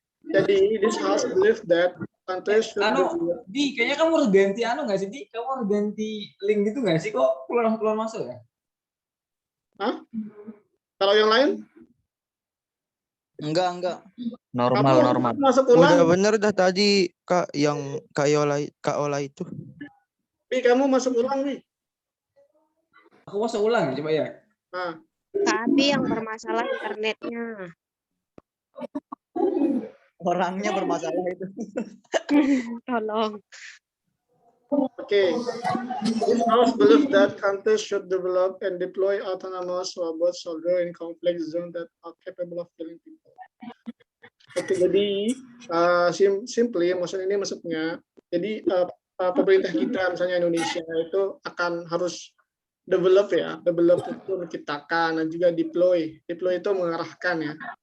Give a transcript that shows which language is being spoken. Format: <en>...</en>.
<en>Jadi this house believe that countries should</en> <id>Di, kayaknya kamu harus ganti nggak sih, Di? Kamu harus ganti link gitu nggak sih? Kok keluar masuk ya? Hah? Kalau yang lain? enggak. Normal. Masuk ulang. Udah bener dah tadi Kak yang Kak Ola itu. Bi, kamu masuk ulang, Bi. Aku masuk ulang, coba ya. Nah, Kak Abi yang bermasalah internetnya. Orangnya bermasalah itu. Tolong.</id> <en>Okay. This house believes that countries should develop and deploy autonomous robot soldier in conflict zone that are capable of killing people.</en> <id>Oke, jadi simply maksudnya, jadi pemerintah kita misalnya Indonesia itu akan harus develop itu menciptakan dan juga deploy itu mengarahkan ya.</id>